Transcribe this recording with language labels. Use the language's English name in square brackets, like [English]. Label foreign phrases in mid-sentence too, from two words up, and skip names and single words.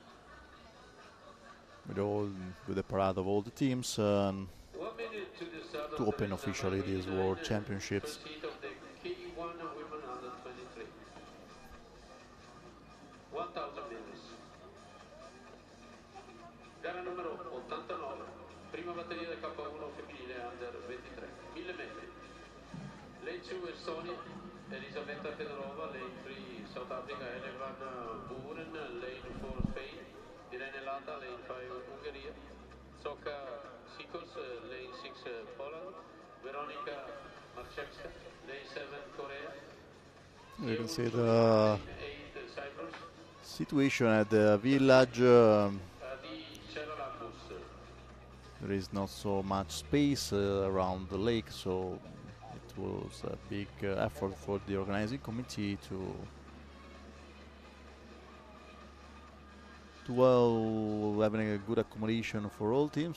[English] with the parade of all the teams to open officially these World Championships. [Italian] Gara numero 89, prima batteria del K1 femminile under 23, 1000 metri. [English] Lane 2 Estonia, Elisabetta Fedorova, Lane 3 South Africa, Elevan Buren, Lane 4 Spain, Irene Lata, Lane 5 Ungheria, Soka Sikos, Lane 6 Poland, Veronica Marchewska, Lane 7 Korea. You can see the situation at the village. There is not so much space around the lake, so it was a big effort for the organizing committee to having a good accommodation for all teams.